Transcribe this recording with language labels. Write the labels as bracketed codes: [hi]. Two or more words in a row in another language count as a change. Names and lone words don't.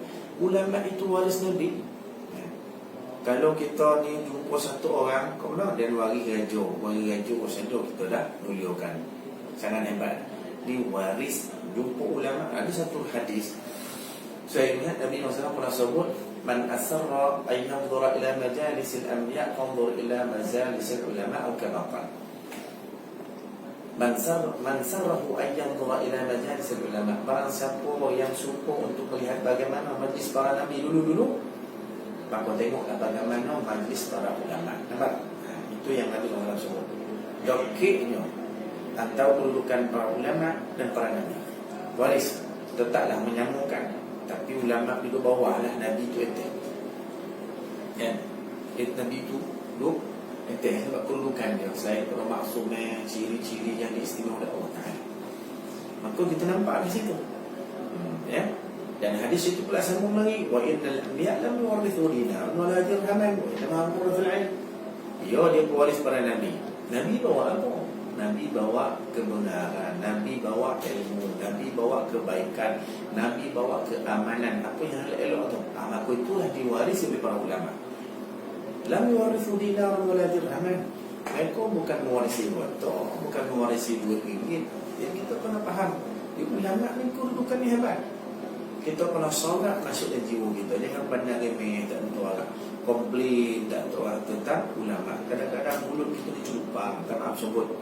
[ms] Ulama itu waris Nabi. Kan? Kalau kita ni jumpa satu orang, kau bilang dia wari raja saja kita dah muliakan. Sangat hebat. Ni waris jumpa ulama. Ada satu hadis saya ingat Nabi SAW pernah sebut, [ar] من سره أن ينظر إلى مجالس الأنبياء فانظر إلى مجالس العلماء atau كما قال. من سره أن ينظر إلى مجالس العلماء. [ms] Barang siapa yang suka untuk melihat bagaimana majlis para nabi dulu-dulu, maka tengoklah bagaimana majlis para ulama. Nampak? Itu yang Nabi SAW sebut. Dokiknya antara kedudukan para ulama dan para nabi. Waris tetaplah menyambungkan. Tapi ulama itu bawah lah, Nabi itu eteh. Ya, Nabi itu duduk eteh sebab kedudukan dia. Saya kalau maksudnya ciri-ciri yang diistimewa oleh Allah Ta'ala. Maka kita nampak di situ. Ya. Dan hadis itu pula sambung lagi, [ar] وإن الأنبياء لم يورثوا دينارا ولا درهما وإنما يورثوا العلم. [ms] Ya, dia pewaris para nabi. Nabi bawa apa? Nabi bawa kebenaran, Nabi bawa ilmu, Nabi bawa kebaikan, Nabi bawa keamanan. Apa yang elok tu? Maka itulah diwarisi oleh para ulama. [ar] لم يورثوا دينارا ولا درهما. [ms] Mereka bukan mewarisi harta, bukan mewarisi duit ringgit. Yang kita kena faham, ulama ni kedudukan ni hebat. Kita kena sorak masuk dalam jiwa kita. Jangan pandang remeh, tak tentu lah. Komplain, tak tentu lah tentang ulama. Kadang-kadang mulut kita dicelupang, tak maaf sebut.